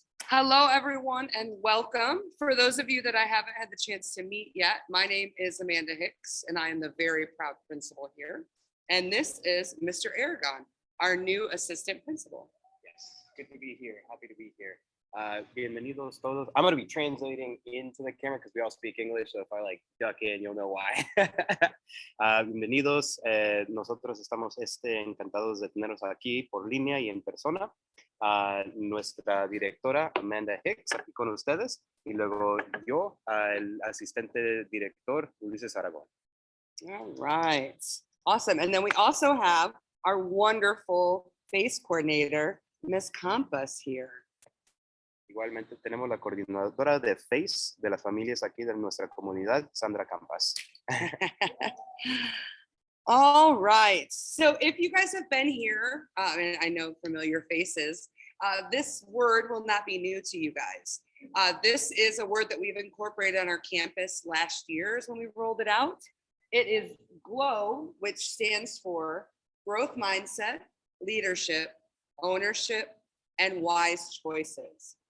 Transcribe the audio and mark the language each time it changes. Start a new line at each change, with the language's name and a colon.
English: Hello, everyone, and welcome. For those of you that I haven't had the chance to meet yet, my name is Amanda Hicks, and I am the very proud principal here. And this is Mr. Aragon, our new assistant principal. Yes, good to be here. Happy to be here.
Spanish: Bienvenidos todos.
English: I'm going to be translating into the camera because we all speak English, so if I like duck in, you'll know why.
Spanish: Bienvenidos. Nosotros estamos encantados de tenerlos aquí por línea y en persona. Nuestra directora Amanda Hicks aquí con ustedes y luego yo, el asistente director Ulises Aragón.
English: All right. Awesome. And then we also have our wonderful face coordinator, Miss Campas here.
Spanish: Igualmente tenemos la coordinadora de FACE de las familias aquí de nuestra comunidad, Sandra Campas.
English: All right. So if you guys have been here, and I know familiar faces, this word will not be new to you guys. This is a word that we've incorporated on our campus last year when we rolled it out. It is GLOW, which stands for growth mindset, leadership, ownership, and wise choices.